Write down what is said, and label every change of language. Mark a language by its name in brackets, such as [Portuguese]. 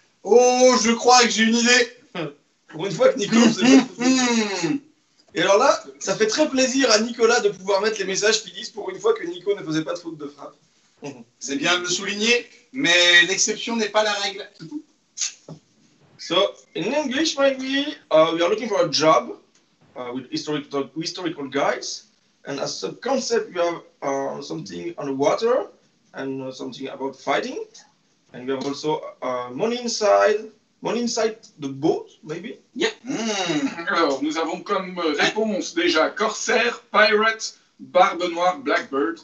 [French] Oh, je crois que j'ai une idée. Pour une fois que Nico faisait Et alors là, ça fait très plaisir à Nicolas de pouvoir mettre les messages qui disent pour une fois que Nico ne faisait pas de faute de frappe. C'est bien de le souligner, mais l'exception n'est pas la règle. [English] So, in English, maybe, we are looking for a job with historical guides. And as a concept, we have something on the water and something about fighting. And we have also money inside the boat, maybe. [French] Alors, nous avons comme réponse déjà Corsair, Pirate, Barbe Noire, Blackbird.